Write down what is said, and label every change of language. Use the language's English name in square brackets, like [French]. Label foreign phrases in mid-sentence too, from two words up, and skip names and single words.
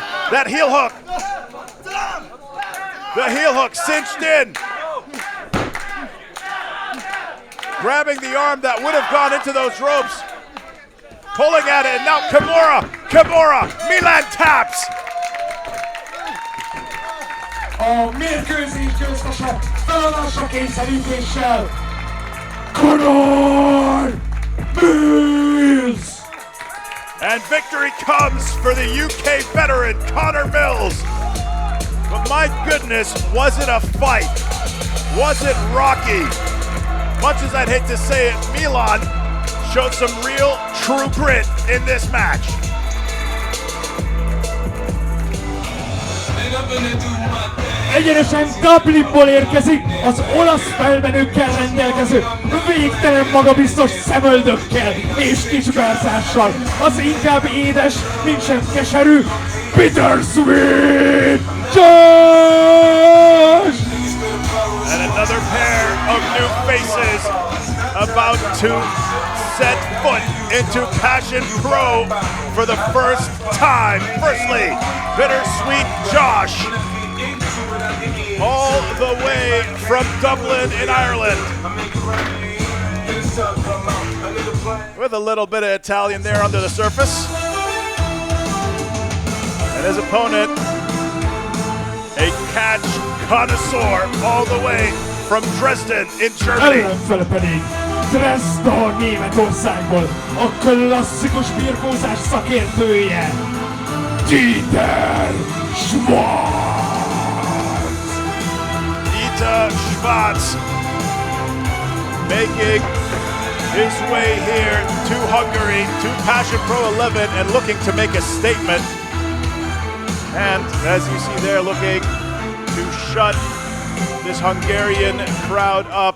[English] That heel hook. The heel hook cinched in. Grabbing the arm that would have gone into those ropes. Pulling at it, and now Kimura, Mylan taps. [Hungarian] A mérkőzés győztese feladásra kényszerítéssel Connor Mills! [English] And victory comes for the UK veteran, Connor Mills. But my goodness, was it a fight? Was it rocky? Much as I'd hate to say it, Mylan showed some real, true grit in this match. [Hungarian] Egyenesen Goblinból érkezik az olasz felmenőkkel rendelkező, végtelen magabiztos szemöldökkel és kisugárzással, az inkább édes, mint sem keserű Bittersweet Josh! [English] And another pair of new faces about to set foot into Passion Pro for the first time. Firstly, Bittersweet Josh, all the way from Dublin in Ireland. With a little bit of Italian there under the surface. And his opponent, a catch connoisseur all the way from Dresden in Germany. [Hungarian] Ellenfele pedig Dresden, Németországból a klasszikus birkózás szakértője, [English] Schwarz making his way here to Hungary, to Passion Pro 11, and looking to make a statement. And as you see there, looking to shut this Hungarian crowd up.